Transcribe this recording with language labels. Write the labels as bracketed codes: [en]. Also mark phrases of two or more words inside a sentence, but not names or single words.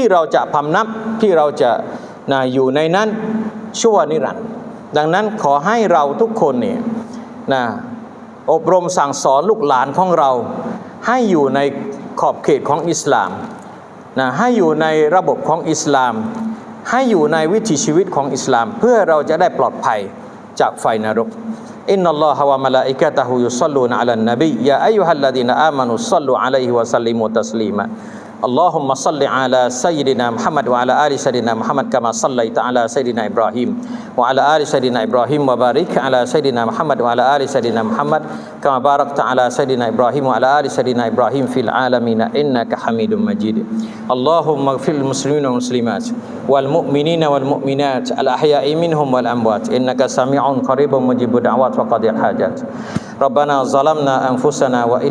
[th] เราจะพำนับที่เราจะอยู่ในนั้นชั่วนิรันดร์ดังนั้นขอให้เราทุกคนเนี่ยอบรมสั่งสอนลูกหลานของเราให้อยู่ในขอบเขตของอิสลามให้อยู่ในระบบของอิสลามให้อยู่ในวิถีชีวิตของอิสลามเพื่อ เราจะได้ปลอดภัยจากไฟนรก [ar] إن الله وملائكته يصلون على النبي يا أيها الذين آمنوا صلوا عليه وسلموا تسليما اللهم صل على سيدنا محمد وعلى آل سيدنا محمد كما صليت على سيدنا إبراهيم وعلى آل سيدنا إبراهيم وبارك على سيدنا محمد وعلى آل سيدنا محمد كما باركت على سيدنا إبراهيم وعلى آل سيدنا إبراهيم في العالمين إنك حميد مجيد اللهم اغفر للمسلمين والمسلمات والمؤمنين والمؤمنات الأحياء منهم والأموات إنك سميع قريب مجيب الدعوات وقاضي الحاجات ربنا ظلمنا أنفسنا وإن